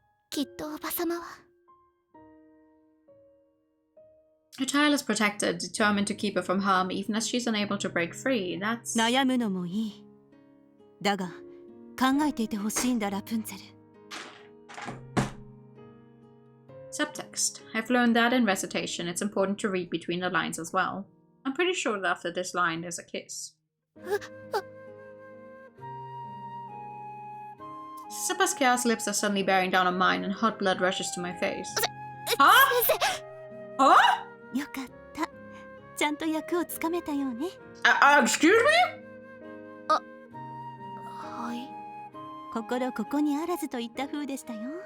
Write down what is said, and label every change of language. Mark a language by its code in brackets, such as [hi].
[ja] きっとおばさまは。 [en] Her child is protected, determined to keep her from harm, even as she's unable to break free. That's... [ja] 悩むのもいい。だが考えていてほしいんだラプンツェル。 [en] Subtext. I've learned that in recitation it's important to read between the lines as well. I'm pretty sure that after this line there's a kiss. Sister Pascal's lips are suddenly bearing down on mine and hot blood rushes to my face. Huh? Huh? [ja] よかった。ちゃんと役をつかめたようね。 [en] Excuse me? [ja] はい。心ここにあらずといった風でしたよ。